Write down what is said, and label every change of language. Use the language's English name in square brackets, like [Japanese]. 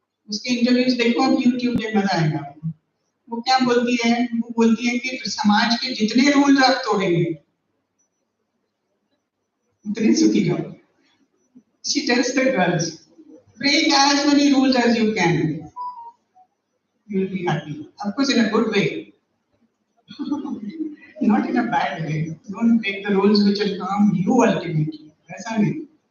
[Hindi] उसके इंटरव्यूज देखो आप YouTube पे, मजा आएगा आपको. वो क्या बोलती है? वो बोलती है कि समाज के जितने रूल आप तोड़ेंगे उतने सुखी जाओ. [English] She tells the girls, break as many rules as you can. You will be happy. Of course, in a good way. Not in a bad way. Don't break the rules which will harm you ultimately. [Hindi] ऐसा नहीं.